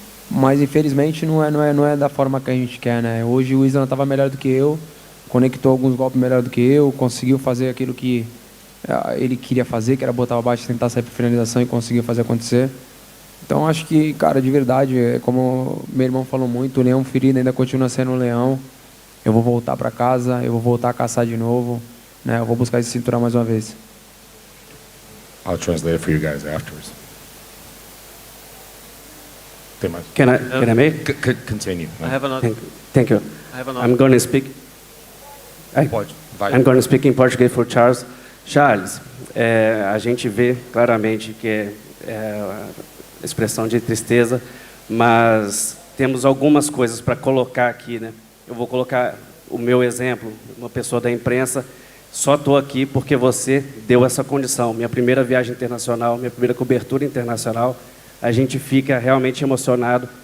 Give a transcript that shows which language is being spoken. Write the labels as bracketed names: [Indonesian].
[Portuguese] Mas infelizmente não é da forma que a gente quer, né? Hoje o Isla estava melhor do que eu, conectou alguns golpes melhor do que eu, conseguiu fazer aquilo que ele queria fazer, que era botar abaixo e tentar sair para finalização, e conseguiu fazer acontecer. Então acho que, cara, de verdade, como meu irmão falou muito, o leão ferido ainda continua sendo um leão. Eu vou voltar para casa, eu vou voltar a caçar de novo, né? Eu vou buscar esse cinturão mais uma vez. [English] I'll translate it for you guys afterwards. Can I make? Continue. I have another. Thank you. I have another. I'm going to speak. I'm going to speak in Portuguese for Charles. [Portuguese] Charles, a gente vê claramente que é expressão de tristeza, mas temos algumas coisas para colocar aqui, né? Eu vou colocar o meu exemplo, uma pessoa da imprensa. Só estou aqui porque você deu essa condição. Minha primeira viagem internacional, minha primeira cobertura internacional, a gente fica realmente emocionado.